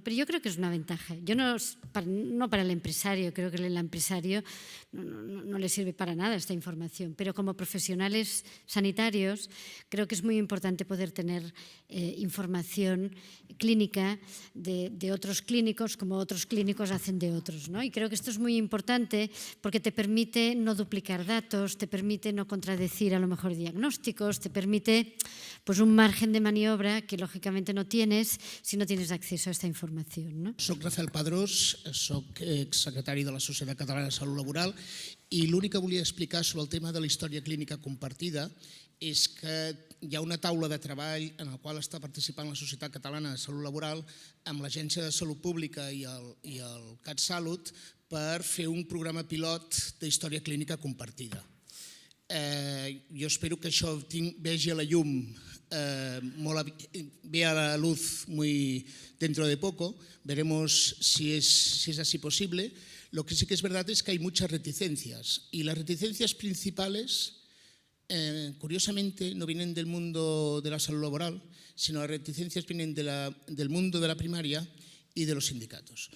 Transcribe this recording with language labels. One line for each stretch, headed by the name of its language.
Spanish: Pero yo creo que es una ventaja. Yo no para el empresario, creo que al empresario no le sirve para nada esta información, pero como profesionales sanitarios, creo que es muy importante poder tener información clínica de otros clínicos como otros clínicos hacen de otros, ¿no? Y creo que esto es muy importante porque te permite no duplicar datos, te permite no contradecir a lo mejor diagnósticos, te permite pues, un margen de maniobra que lògicament no tienes si no tienes acceso a esta información, ¿no?
Catalan: Soc Rafael Padrós, soc exsecretari de la Societat Catalana de Salut Laboral i l'únic que volia explicar sobre el tema de la història clínica compartida és que hi ha una taula de treball en la qual està participant la Societat Catalana de Salut Laboral amb l'Agència de Salut Pública i el CatSalut per fer un programa pilot d'història clínica compartida. Jo espero que això vegi a la llum
Spanish: vea la luz muy dentro de poco. Veremos si es así posible. Lo que sí que es verdad es que hay muchas reticencias, y las reticencias principales, curiosamente, no vienen del mundo de la salud laboral, sino las reticencias vienen del mundo de la primaria y de los sindicatos.